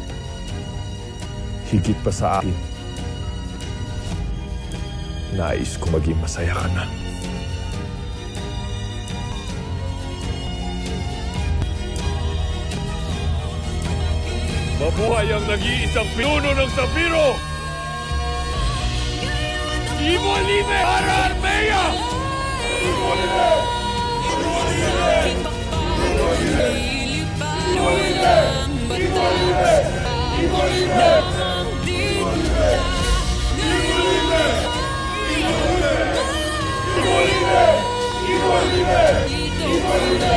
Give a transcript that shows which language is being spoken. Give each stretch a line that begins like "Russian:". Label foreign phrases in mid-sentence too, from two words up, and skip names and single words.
Filipino: Higit pa sa akin, nais ko maging masaya ka na. Mabuhay ang nag-iisang pinuno ng Sapiro!
Spanish: Vivo Libre para Armea! Vivo Libre! Vivo Libre! Vivo Libre! Vivo Libre! Vivo Libre! Vivo Libre! Vivo Libre! Vivo Libre! Vivo Libre! Vivo Libre! Vivo Libre! Vivo Libre!